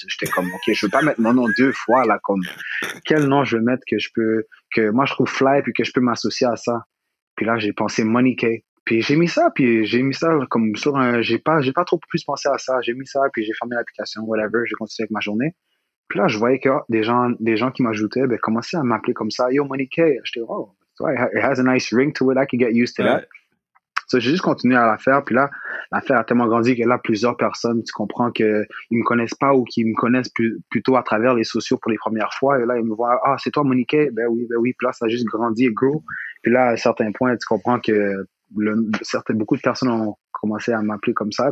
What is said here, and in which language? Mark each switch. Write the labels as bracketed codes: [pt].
[fr] J'étais comme, OK, je veux pas mettre mon nom deux fois, là, comme, quel nom je veux mettre que moi je trouve fly, puis que je peux m'associer à ça. Puis là, j'ai pensé Money K. Puis j'ai mis ça comme sur j'ai pas trop plus pensé à ça. J'ai mis ça, puis j'ai fermé l'application, whatever, j'ai continué avec ma journée. Puis là, je voyais que des gens qui m'ajoutaient, ben, commençaient à m'appeler comme ça. Yo, Money K. J'étais, [en] oh, it has a nice ring to it. I can get used to that. [fr] So, j'ai juste continué à la faire. Puis là, l'affaire a tellement grandi que là, plusieurs personnes, tu comprends qu'ils me connaissent pas ou qu'ils me connaissent plutôt à travers les sociaux pour les premières fois. Et là, ils me voient, ah, c'est toi, Money K? Ben oui. Puis là, ça a juste grandi et grow. Puis là, à un certain point, tu comprends que beaucoup de personnes ont commencé à m'appeler comme ça.